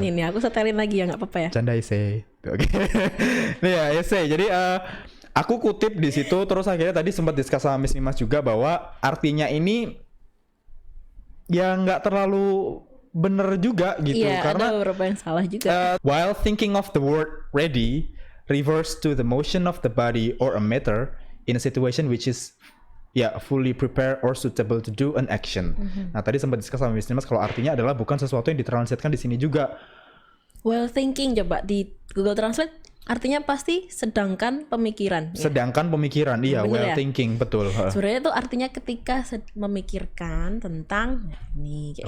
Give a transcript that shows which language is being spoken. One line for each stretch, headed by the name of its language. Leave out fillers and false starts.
Indonesian: Nih aku setelin lagi ya, nggak apa-apa ya. Canda essay. Oke. Nih ya essay. Jadi aku kutip di situ, terus akhirnya tadi sempat diskus sama Miss Nimas juga bahwa artinya ini ya nggak terlalu bener juga gitu, Iya, karena ada beberapa yang salah juga.
English: while thinking of the word ready refers to the motion of the body or a matter in a situation which is fully prepared or suitable to do an action.
Indonesian: Nah tadi sempat diskus sama Miss Nimas kalau artinya adalah bukan sesuatu yang ditranslatekan di sini juga. Well thinking coba di Google Translate artinya pasti sedangkan pemikiran. Ya. Sedangkan pemikiran, iya, Bener
English: well
Indonesian: ya?
English: thinking, betul.
Indonesian: Sebenarnya itu artinya ketika memikirkan tentang ini kayak